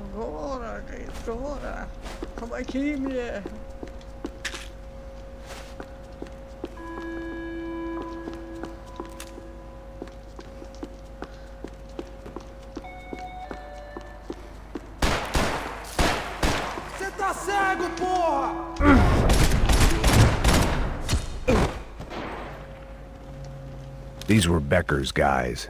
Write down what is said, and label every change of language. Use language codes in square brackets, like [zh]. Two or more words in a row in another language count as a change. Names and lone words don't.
[ru] Гора, говорит, Гора, помоги мне. [pt] Você tá cego, porra! [en] These were Becker's guys.